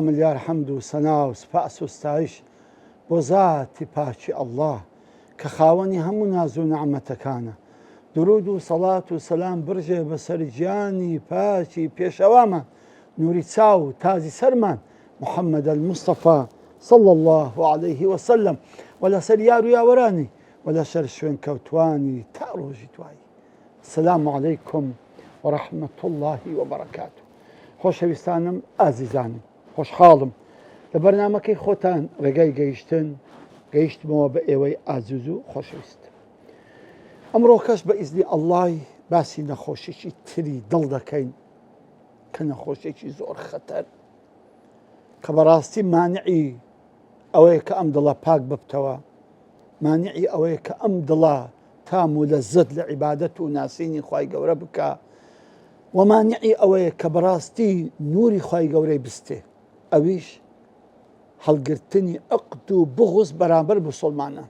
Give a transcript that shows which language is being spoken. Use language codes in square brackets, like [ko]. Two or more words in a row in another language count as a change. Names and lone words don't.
[ckb] ملیار حەمد و سەنا و سوپاس و ستایش بۆ زاتی پاکی ئەڵڵاه کە خاوەنی هەموو ناز و نەعمەتەکانە. درود و سەڵات و سەلام برژێ بەسەر گیانی پاکی پێشەوامان، نوری چاو و تازی سەرمان محەممەد الموستەفا [ar] صلى الله عليه وسلم، [ckb] و لەسەر یار و یاوەرانی و لەسەر شوێن کەوتوانی تا ڕۆژی دوایی. [ar] السلام عليكم ورحمة الله وبركاته. [ckb] خۆشەویستانم ئازیزانم، خۆشحاڵم لە بەرنامەکەی خۆتان ڕێگای گەیشتمەوە بە ئێوەی ئازیز و خۆشەویست. ئەمڕۆ کەس بە ئیزنی ئەڵڵای باسی نەخۆشیی تری دڵ دەکەین کە نەخۆشیێکی زۆر خەتەر کە بەڕاستی مانعی ئەوەیە کە ئەم دڵە پاک ببتەوە، مانعی ئەوەیە کە ئەم دڵە تام و لەزەت لە عیبادەت و ناسینی خوای گەورە بکە، و مانعی ئەوەیە کە بەڕاستی نوری خوای گەورەی بستێ، ئەویش هەڵگرتنی عقد و بغز بەرامبەر موسڵمانان.